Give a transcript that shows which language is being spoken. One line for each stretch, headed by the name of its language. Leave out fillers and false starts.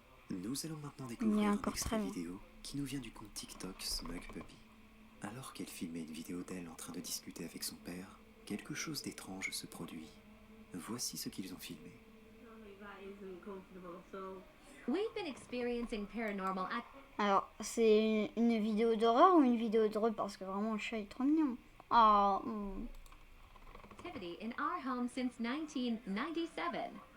French: Nous allons maintenant découvrir un extrait vidéo qui nous vient du compte TikTok Smug Puppy. Alors qu'elle filmait une vidéo d'elle en train de discuter avec son père, quelque chose d'étrange se produit. Voici ce qu'ils ont filmé.
English: We've been experiencing paranormal
French: Alors, c'est une vidéo d'horreur ou une vidéo drôle? Parce que vraiment, le chat est trop mignon. Oh,
English: activity in our home since 1997.